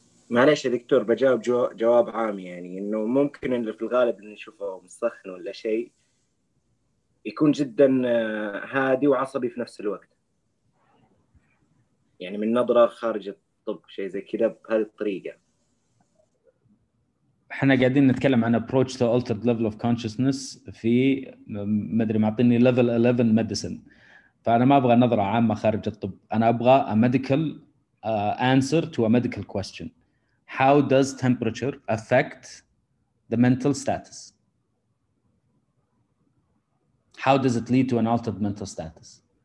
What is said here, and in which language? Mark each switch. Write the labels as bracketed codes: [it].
[ar] معليش يا دكتور بجاوب جواب عام، يعني انه ممكن اللي في الغالب اللي نشوفه مسخن ولا شيء يكون جدا هادي وعصبي في نفس الوقت، يعني من نظرة خارج الطب شيء زي كذا بهذه الطريقة. احنا قاعدين نتكلم عن [en] approach to altered level of consciousness [ar] في ما ادري معطيني [en] level 11 medicine. [ar] فانا ما ابغى نظرة عامة خارج الطب، انا ابغى [en] a medical answer to a medical question. How does temperature affect the mental status? How does it lead to an altered mental status?